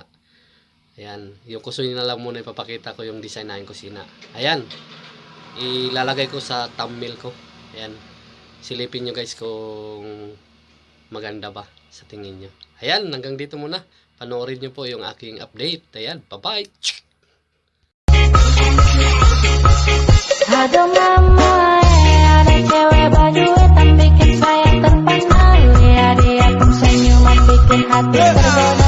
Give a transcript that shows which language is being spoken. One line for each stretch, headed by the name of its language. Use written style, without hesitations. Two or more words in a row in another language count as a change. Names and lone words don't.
Filipino: Ayan, yung kusina lang muna ipapakita ko yung design ng kusina. Ayan, ilalagay ko sa thumbnail ko. Ayan, silipin nyo guys kung maganda ba sa tingin nyo. Ayan, hanggang dito muna. Panoorin nyo po yung aking update. Ayan, bye-bye!
Indonesian: Aduh mama, ada cewek baju hitam bikin saya terpana. Lihat dia senyuman bikin hati tergoda.